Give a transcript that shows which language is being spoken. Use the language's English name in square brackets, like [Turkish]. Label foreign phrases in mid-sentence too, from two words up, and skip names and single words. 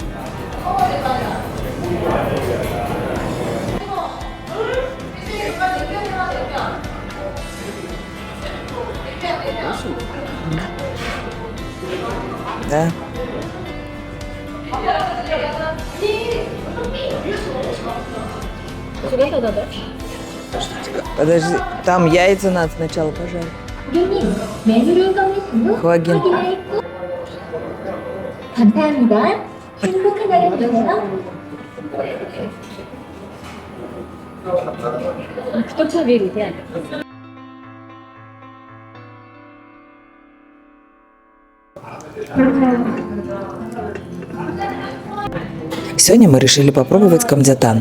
[Russian] Да. Подожди, там яйца надо сначала пожарить. Хвагин. [Korean] 감사합니다. 행복한 하루 되세요. [Russian] Кто проверит, да? Сегодня мы решили попробовать камдятан.